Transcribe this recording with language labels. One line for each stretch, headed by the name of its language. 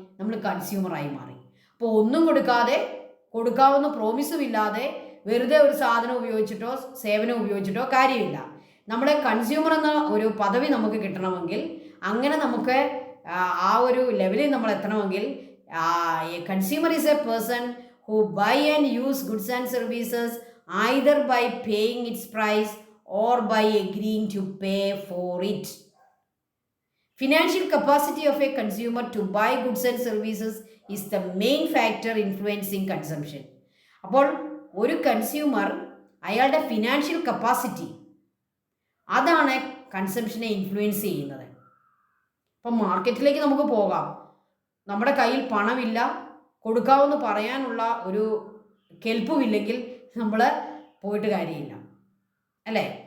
Malayalam: നമ്മൾ കൺസ്യൂമറായി മാറി. അപ്പോൾ ഒന്നും കൊടുക്കാതെ, കൊടുക്കാവുന്ന പ്രോമിസും ഇല്ലാതെ വെറുതെ ഒരു സാധനം ഉപയോഗിച്ചിട്ടോ സേവനം ഉപയോഗിച്ചിട്ടോ കാര്യമില്ല. നമ്മളെ കൺസ്യൂമർ എന്ന ഒരു പദവി നമുക്ക് കിട്ടണമെങ്കിൽ, അങ്ങനെ നമുക്ക് ആ ഒരു ലെവലിൽ നമ്മൾ എത്തണമെങ്കിൽ,
English: Consumer is a person who buy and use goods and services either by paying its price or by agreeing to pay for it. Financial capacity of a consumer to buy goods and services is the main factor influencing consumption.
Malayalam: അപ്പോൾ ഒരു consumer അയാളുടെ financial capacity അതാണ് കൺസംഷനെ influence ചെയ്യുന്നത്. അപ്പം മാർക്കറ്റിലേക്ക് നമുക്ക് പോകാം, നമ്മുടെ കയ്യിൽ പണമില്ല, കൊടുക്കാമെന്ന് പറയാനുള്ള ഒരു കെൽപ്പുമില്ലെങ്കിൽ നമ്മൾ പോയിട്ട് കാര്യമില്ല, അല്ലേ?